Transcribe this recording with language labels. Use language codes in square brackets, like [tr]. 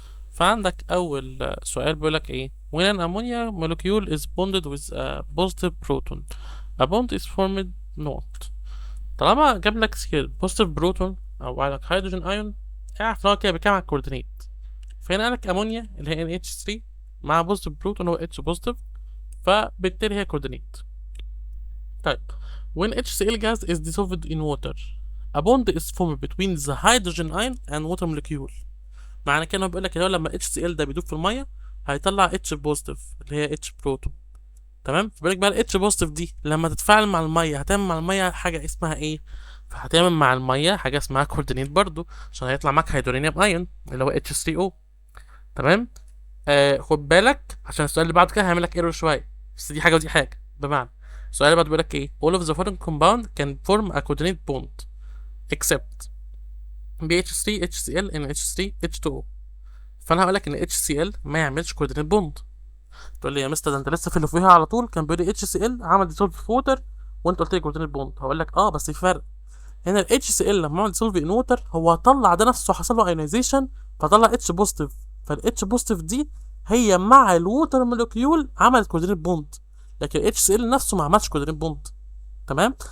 [ar] فعندك اول سؤال بيقولك ايه: [en] when an ammonia molecule is bonded with a positive proton a bond is formed not. [ar] طالما جاب لك [en] positive proton [ar] او قال لك هيدروجين ايون، اعرف ان هو كده بيتكلم عن الكوردينيت. فهنا قال لك امونيا اللي هي NH3 مع بوزيتيف بروتون هو H بوزيتيف، فبالتالي هي كوردينيت. طيب [en] when HCl gas is dissolved in water a bond is formed between the hydrogen ion and water molecule. [ar] معنى كده بيقول لك لما HCl ده بيدوب في الميه هيطلع H بوزيتيف اللي هي H بروتون. تمام. فبالك بقى ال H بوزيتيف دي لما تتفاعل مع الميه هتعمل مع الميه حاجه اسمها ايه؟ فهتعمل مع الميه حاجه اسمها كوردينيت برضو، عشان هيطلع معاك هيدرونيوم ايون اللي هو H3O. تمام. خد بالك عشان السؤال اللي بعد كده هيعمل لك ايرور شويه، بس دي حاجه ودي حاجه. بمعنى السؤال اللي بعد بيقول لك ايه: [en] all of the following compound can form a coordinate bond except BH3 HCl NH3 H2O. [ar] فانا هقول لك ان HCl ما يعملش coordinate bond. تقول لي يا مستر ده انت لسه في اللي فيها على طول كان بيقول لي HCl عمل ديسولف في ووتر وانت قلت لي coordinate bond. هقول لك بس في فرق. هنا ال HCl لما عمل ديسولف ان ووتر هو طلع ده نفسه حصل له ايونيزيشن فطلع H بوزيتيف، فال H بوزيتيف دي هي مع الووتر مولكيول عملت كوردينيت بوند، لكن اتش سي ال نفسه ما عملش كوردينيت بوند. تمام.